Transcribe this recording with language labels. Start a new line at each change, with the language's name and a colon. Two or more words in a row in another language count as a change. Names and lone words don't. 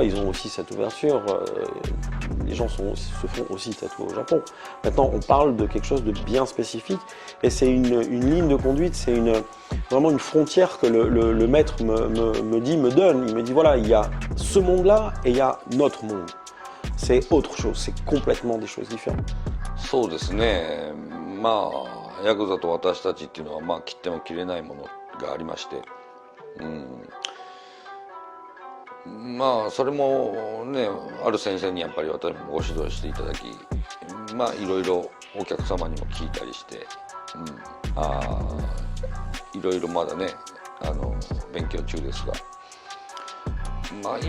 French: Ils ont aussi cette ouverture. Les gens se font aussi tatouer au Japon. Maintenant, on parle de quelque chose de bien spécifique et c'est une ligne de conduite, c'est vraiment une frontière que le maître me donne. Il me dit voilà, il y a ce monde-là et il y a notre monde. C'est autre chose, c'est complètement des choses différentes.
Japanese: そうですね。まあヤクザと私たちっていうのはまあ切っても切れないものがありまして。まあそれもねある先生にやっぱり私もご指導していただきまあいろいろお客様にも聞いたりして、いろいろまだね勉強中ですが、まあ